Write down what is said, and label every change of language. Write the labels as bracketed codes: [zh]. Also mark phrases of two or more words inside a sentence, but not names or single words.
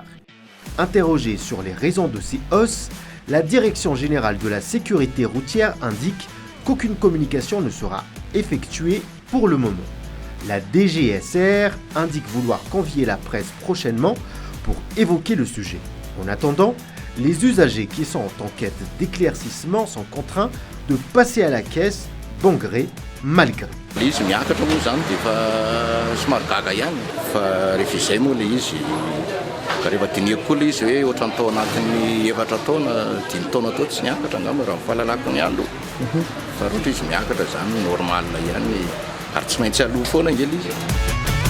[fr] Interrogé sur les raisons de ces hausses, la Direction générale de la sécurité routière indique qu'aucune communication ne sera effectuée pour le moment. La DGSR indique vouloir convier la presse prochainement pour évoquer le sujet. En attendant, les usagers qui sont en quête d'éclaircissement sont contraints de passer à la caisse bon gré, mal gré. [mg] Izy miakatra moa zany dia efa somary gaga ihany fa rehefa izay moa ilay izy ka rehefa dinihako koa ilay izy hoe ohatra ny tao anatin'ny 4 taona 5 taona tao tsy niakatra angamba raha ny fahalalako ny aloha fa ohatra izy miakatra zany normal ihany ary tsy maintsy aloha foana ngely izy.